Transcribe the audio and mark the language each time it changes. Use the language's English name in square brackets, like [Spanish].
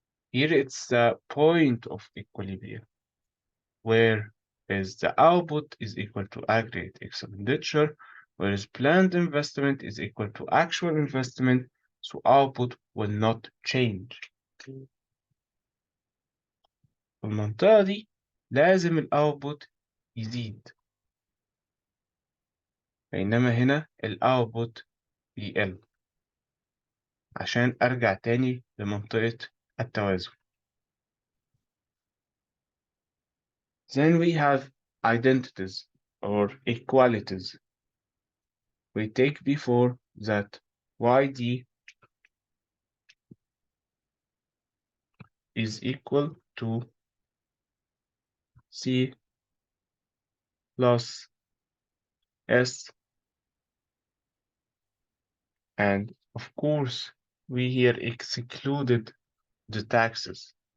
[English] Here it's the point of equilibrium, where is the output is equal to aggregate expenditure, whereas planned investment is equal to actual investment, so output will not change. [Arabic] في المنطقة دي لازم الاوتبوت يزيد، بينما هنا الاوتبوت يقل عشان ارجع تاني لمنطقة التوازن. [English] Then we have identities or equalities. We take before that YD is equal to C plus S, and of course we here excluded the taxes.